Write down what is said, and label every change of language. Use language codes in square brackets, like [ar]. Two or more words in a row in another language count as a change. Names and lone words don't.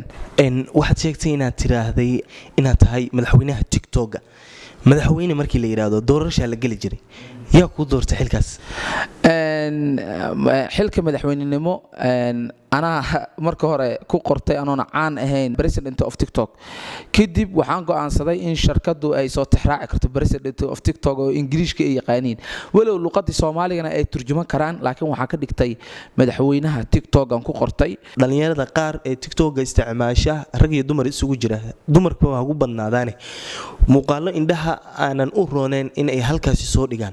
[so] waxaad sheegtay inaad tiraahday inaad tahay madaxweynaha TikTok-ga. madaxweyne markii la yiraahdo doorasho la gali jiray, yaa ku doortay xilkaas? xilka madaxweynenimo anaa marka hore ku qortay anoona caan ahayn [en] president of TikTok. [so] kadib waxaan go'aansaday in shirkadu ay soo tixraaci karto [en] president of TikTok [so] oo Ingiriiska ay yaqaaniin, walow luqadii Soomaaligana ay turjuman karaan, laakiin waxaan ka dhigtay madaxweynaha TikTok aan ku qortay. dhalinyarada qaar ee TikTok-ga isticmaasha rag iyo dumar isugu jira, dumarku waa ugu badnaadaan muuqaalo indhaha aanan u rooneen in ay halkaasi soo dhigaan.